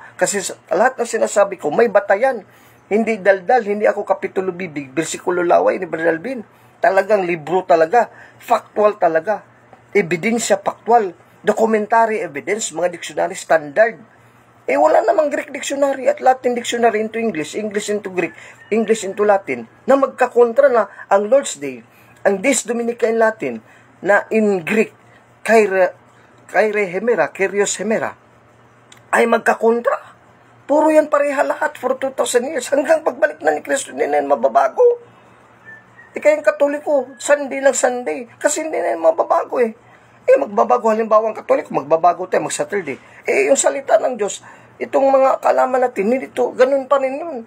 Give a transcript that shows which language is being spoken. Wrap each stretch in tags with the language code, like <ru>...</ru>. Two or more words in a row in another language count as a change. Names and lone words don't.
<tl>Kasi lahat ng sinasabi ko, may batayan. Hindi daldal, hindi ako kapitulo bibig, bersikulo laway ni Brother Alvin. Talagang libro talaga, factual talaga. Ebidensya factual.</tl> <en>Documentary evidence, mga dictionary standard.</en> <tl>Wala namang</tl> <en>Greek dictionary at Latin dictionary into English, English into Greek, English into Latin,</en> <tl>na magkakontra na ang</tl> <en>Lord's Day,</en> <tl>ang</tl> <la>Days Dominica</la> <en>in Latin,</en> <tl>na</tl> <en>in Greek,</en> <el>Κύριε Ημέρα, Κύριος Ημέρα,</el> <tl>ay magkakontra. Puro yan pareha lahat</tl> <en>for 2,000 years.</en> <tl>Hanggang pagbalik na ni Kristo, hindi na yan mababago. Kayong Katoliko, Sunday lang Sunday. Kasi hindi na yan mababago eh. Magbabago halimbawa ang Katoliko, magbabago tayo, mag-Saturday. Yung salita ng Diyos, itong mga kalaman natin, hindi ito, ganun pa rin yun.</tl>